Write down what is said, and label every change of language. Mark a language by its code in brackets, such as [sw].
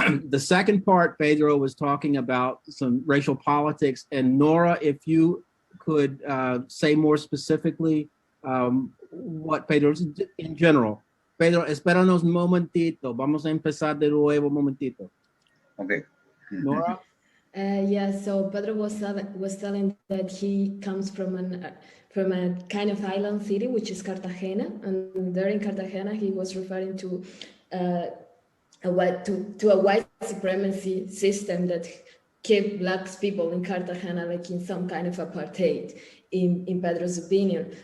[en] The second part, Pedro was talking about some racial politics, and Nora, if you could say more specifically what Pedro, in general. [es] Pedro, espéranos un momentito. Vamos a empezar de nuevo un momentito. [en] Okay. Nora? Yeah, so Pedro was telling that he comes from a kind of island city, which is Cartagena, and there in Cartagena he was referring to a white supremacy system that kept Black people in Cartagena like in some kind of apartheid, in Pedro's opinion.